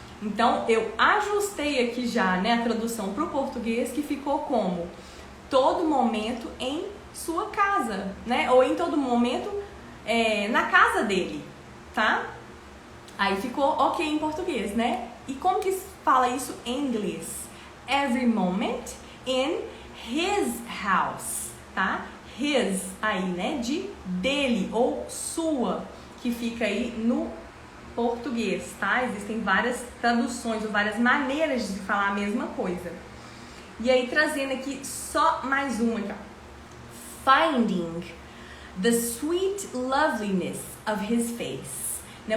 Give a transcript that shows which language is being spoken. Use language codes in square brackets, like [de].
[pt] Então, eu ajustei aqui já, né, a tradução para o português, que ficou como todo momento em sua casa, né? Ou em todo momento na casa dele, tá? Aí ficou ok em português, né? E como que fala isso em inglês? [en] Every moment in his house, tá? [pt] His aí, né? De dele ou sua, que fica aí no português, tá? Existem várias traduções ou várias maneiras de falar a mesma coisa. E aí, trazendo aqui só mais uma aqui, [en] Finding the sweet loveliness of his face. [pt] Né?